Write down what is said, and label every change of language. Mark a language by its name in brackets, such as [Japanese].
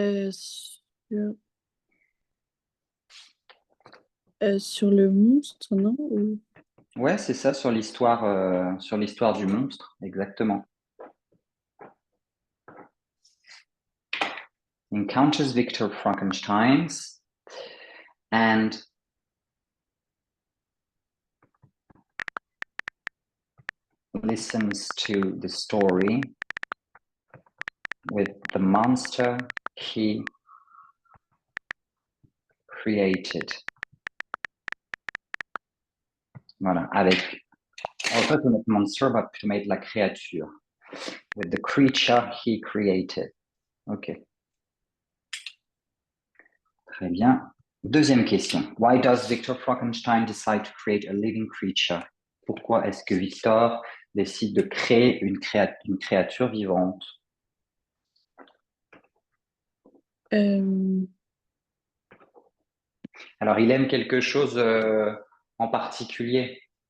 [French] Sur, sur le monstre, non? Ouais, c'est ça, sur l'histoire du monstre, exactement. [English] Encounters Victor Frankenstein and listens to the story with the monster he created. [French] Voilà, on va pas te mettre monster, on va plutôt mettre la créature. [English] With the creature he created. Ok, [French] très bien. Deuxième question. [English] Why does Victor Frankenstein decide to create a living creature? [French] Pourquoi est-ce que Victor décide de créer une créature vivante? Euh, Alors, il aime quelque chose en particulier.